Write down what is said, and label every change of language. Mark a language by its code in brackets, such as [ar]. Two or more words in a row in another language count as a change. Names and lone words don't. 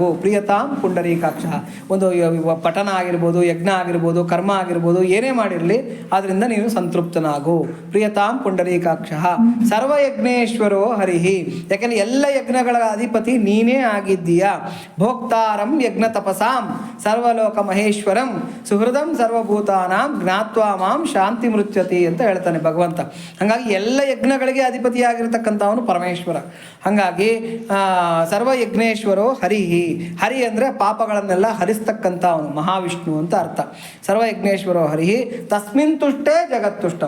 [sa] ಪ್ರಿಯತಾಂ ಪುಂಡರೀಕಾಕ್ಷಃ, [kn] ಒಂದು ಪಠನ ಆಗಿರ್ಬೋದು, ಯಜ್ಞ ಆಗಿರ್ಬೋದು, ಕರ್ಮ ಆಗಿರ್ಬೋದು, ಏನೇ ಮಾಡಿರಲಿ ಅದರಿಂದ ನೀನು ಸಂತೃಪ್ತನಾಗು. [sa] ಪ್ರಿಯತಾಂ ಪುಂಡರೀಕಾಕ್ಷಃ ಸರ್ವಯಜ್ಞೇಶ್ವರೋ ಹರಿಹಿ, [kn] ಯಾಕೆಂದರೆ ಎಲ್ಲ ಯಜ್ಞಗಳ ಅಧಿಪತಿ ನೀನೇ ಆಗಿದ್ದೀಯಾ. [sa] ಭೋಕ್ತಾರಂ ಯಜ್ಞ ತಪಸಾಂ ಸರ್ವಲೋಕ ಮಹೇಶ್ವರಂ ಸುಹೃದಂ ಸರ್ವಭೂತಾನಾಂ ಜ್ಞಾತ್ವಾ ಮಾಂ ಶಾಂತಿ ಮೃಚ್ಯತಿ [kn] ಅಂತ ಹೇಳ್ತಾನೆ ಭಗವಂತ. ಹಾಗಾಗಿ ಎಲ್ಲ ಯಜ್ಞಗಳಿಗೆ ಅಧಿಪತಿಯಾಗಿರ್ತಕ್ಕಂಥವನು ಪರಮೇಶ್ವರ. ಹಾಗಾಗಿ ಹಾಗಾಗಿ [sa] ಸರ್ವಯಜ್ಞೇಶ್ವರೋ ಹರಿಹಿ. [kn] ಹರಿ ಅಂದರೆ ಪಾಪಗಳನ್ನೆಲ್ಲ ಹರಿಸ್ತಕ್ಕಂಥ ಅವನು ಮಹಾವಿಷ್ಣು ಅಂತ ಅರ್ಥ. [sa] ಸರ್ವಯಜ್ಞೇಶ್ವರೋ ಹರಿಹಿ ತಸ್ಮಿನ್ ತುಷ್ಟೇ ಜಗತ್ತುಷ್ಟಂ.